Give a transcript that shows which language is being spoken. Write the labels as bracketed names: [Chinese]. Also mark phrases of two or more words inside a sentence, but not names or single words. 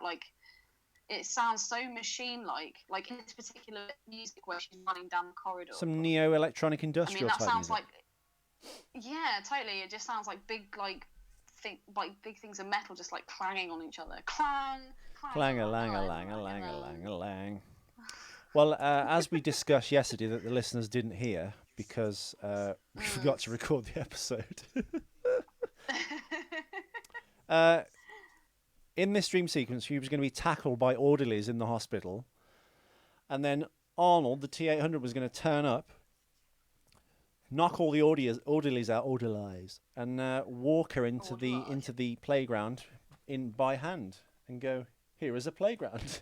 [English] Like, it sounds so machine-like. Like, in this particular music where she's running down the corridor. Some neo-electronic industrial that type sounds music. like... Yeah, totally. It just sounds like big, big things of metal just, like, clanging on each other. Clang! Clang-a-lang-a-lang-a-lang-a-lang-a-lang. Well, as we discussed yesterday that the listeners didn't hear because we forgot to record the episode. In this dream sequence, he was going to be tackled by orderlies in the hospital. And then Arnold, the T-800, was going to turn up, knock all the orderlies out, and walk her into the playground by hand and go, here is a playground.